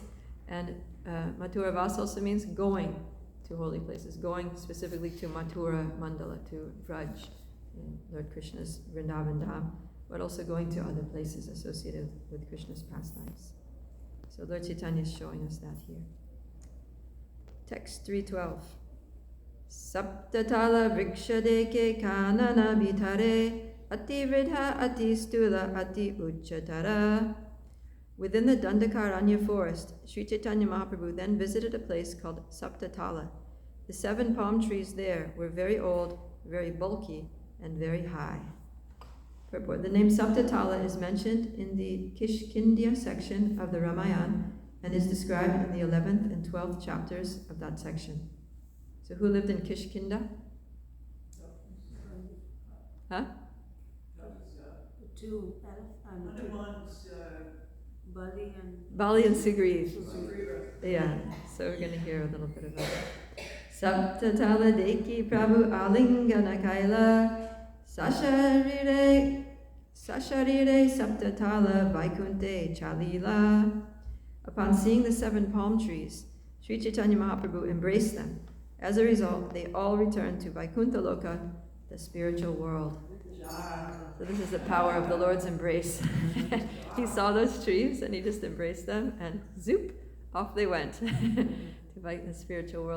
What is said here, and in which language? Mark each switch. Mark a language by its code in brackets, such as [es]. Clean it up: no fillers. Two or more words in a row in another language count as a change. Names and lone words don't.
[en] And Mathura Vas also means going to holy places, going specifically to Mathura Mandala, to Vraj, in Lord Krishna's Vrindavan Dham, but also going to other places associated with Krishna's pastimes. So Lord Chaitanya is showing us that here. Text 312. [bn] সপ্ততাল বৃক্ষ দেখে কানন ভিতরে অতি বৃদ্ধ অতি স্থূল অতি উচ্চতর. [en] Within the Dandakaranya forest, Sri Chaitanya Mahaprabhu then visited a place called Saptatala. The 7 palm trees there were very old, very bulky, and very high. Purport. The name Saptatala is mentioned in the Kishkindya section of the Ramayana and is described in the 11th and 12th chapters of that section. So who lived in Kishkinda? Huh? Two. Bali and Sugriv. Yeah, so we're going to hear a little bit about it. [bn] সপ্ততাল দেখি প্রভু আলিঙ্গন কৈল সশরীরে সপ্ততাল বৈকুণ্ঠে চলিল. [en] Upon seeing the 7 palm trees, Sri Chaitanya Mahaprabhu embraced them. As a result, they all returned to Vaikuntha Loka, the spiritual world. So this is the power of the Lord's embrace. He saw those trees and he just embraced them, and zoop, off they went to the spiritual world.